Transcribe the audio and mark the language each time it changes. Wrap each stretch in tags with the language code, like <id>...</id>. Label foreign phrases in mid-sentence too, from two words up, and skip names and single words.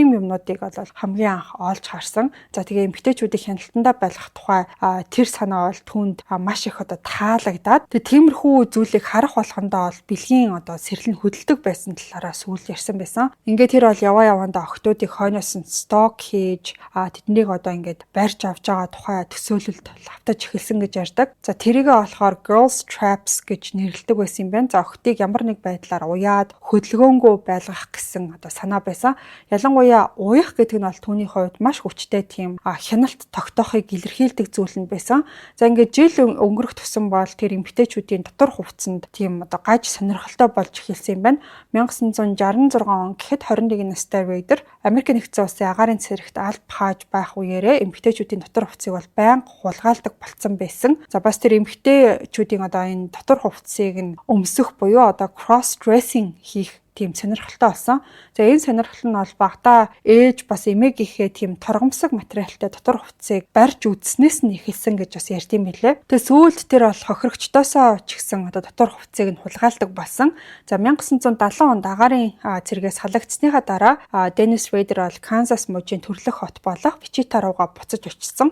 <mn>Тийм юмнуудыг бол хамгийн анх олж харсан. За тэгээд эмгтээчүүдийг хяналтандаа байлгах тухай тэр санаа бол түүнд маш их одоо таалагдаад тэгээд тиймэрхүү зүйлийг харах болгондоо бол бэлгийн одоо сэрлэн хөдөлдөг байсан талаараа сүүл ярьсан байсан. Ингээд тэр бол явандаа охтуудыг хойноос нь сток хийж тэднийг одоо ингээд барьж авч байгаа тухай төсөөлөлд лавтаж эхэлсэн гэж ярьдаг. За тэрийгээ болохоор</mn> <en>girls traps</en> <mn>гэж нэрлэдэг байсан юм байна. За охтыг ямар нэг байдлаар уяад хөдөлгөөнгөө байлгах гэсэн одоо санаа байсан. Ялангуяа уях гэдэг нь бол түүний хувьд маш хүчтэй тийм хяналт тогтоохыг илэрхийлдэг зүйл нь байсан. За ингээд жил өнгөрөх тусам бол тэр эмгтээчүүдийн дотор хувцсанд тийм одоо гаж сонирхолтой болж эхэлсэн юм байна. 1966 он гэхэд 21 настай Рейдер Америк нэгдсэн улсын агаарын цэрэгт алба хааж байх үеэрээ эмгтээчүүдийн дотор хувцсыг бол байнга хулгайлдаг болцсон байсан. За бас тэр эмгтээчүүдийн одоо энэ дотор хувцсыг нь өмсөх буюу одоо</mn> <en>cross dressing</en> <mn>хийх тийм сонирхолтой болсон. За энэ сонирхол нь бол багада ээж бас эмээ гэхээ тийм торгомсог материалтай дотор хувцсыг барьж үзснээс нь эхэлсэн гэж бас ярьд юм билээ. Тэгээ сүүлд тэр бол хохирогчдоосоо ч гэсэн одоо дотор хувцсыг нь хулгайлдаг болсон. За 1970 онд агаарын цэргээс халагдсныхаа дараа Деннис Рейдер бол Канзас мужийн төрлөх хот болох Вичита руугаа буцаж очсон.</mn>